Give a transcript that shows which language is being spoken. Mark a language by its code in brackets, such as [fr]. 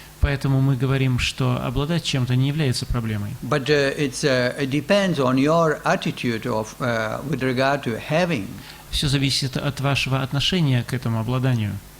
[ru] Поэтому мы говорим, что обладать чем-то не является проблемой. [en] But it depends on your attitude with regard to having. [ru] Все зависит от вашего отношения к этому обладанию.